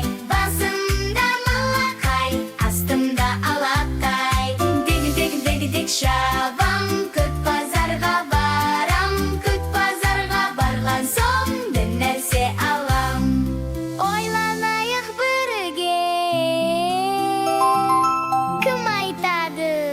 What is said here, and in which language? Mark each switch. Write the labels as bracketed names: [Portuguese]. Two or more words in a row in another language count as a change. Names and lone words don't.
[Kazakh] Басымда малақай, астымда алақай. Дег, дег, дег, дег, шабам, көк базарға барам. Көк базарға барған соң, бір нәрсе алам. Ойланайық бірге. Кім айтады?